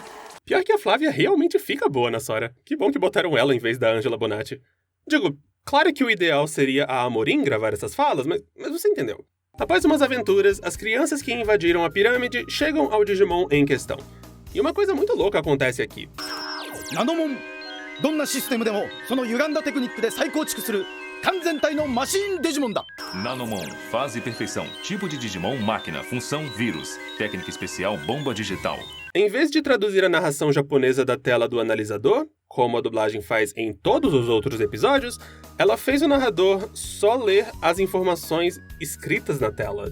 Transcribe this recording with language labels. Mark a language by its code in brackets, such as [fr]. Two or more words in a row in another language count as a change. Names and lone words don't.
[pt] Pior que a Flávia realmente fica boa na Sora. Que bom que botaram ela em vez da Angela Bonatti. Digo, claro que o ideal seria a Amorim gravar essas falas, mas você entendeu. Após umas aventuras, as crianças que invadiram a pirâmide chegam ao Digimon em questão. E uma coisa muito louca acontece aqui. Nanomon! [ja] どんなシステムでもその歪んだテクニックで再構築する完全体のマシンデジモンだ。 [pt] Nanomon, fase e perfeição. Tipo de Digimon, máquina. Função, vírus. Técnica especial, bomba digital. Em vez de traduzir a narração japonesa da tela do analisador, como a dublagem faz em todos os outros episódios, ela fez o narrador só ler as informações escritas na tela.